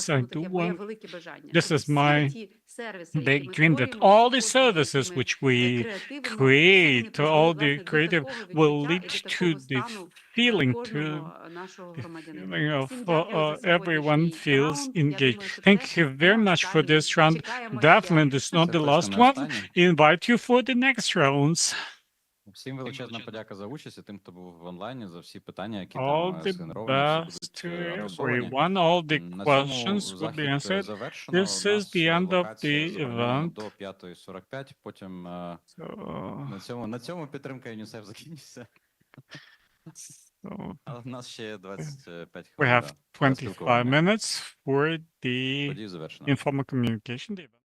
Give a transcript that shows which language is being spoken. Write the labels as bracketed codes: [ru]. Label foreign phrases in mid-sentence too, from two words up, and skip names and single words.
[en] I do want, this is my big dream that all the services which we create, all the creative, will lead to the feeling of everyone feels engaged. Thank you very much for this round. Definitely, it's not the last one. Invite you for the next rounds. [uk] Всім величезна подяка за участь і тим, хто був в онлайні, за всі питання, які [en] All [uk] там [en] the [uk] згенеровані, [en] best to everyone. All the questions will be answered. This is the end of the event. [uk] До 5:45, потім на цьому підтримка ЮНІСЕФ закінчиться. Але в нас ще 25 [en] We [uk] хвилин. [en] have 25 minutes for the informal communication.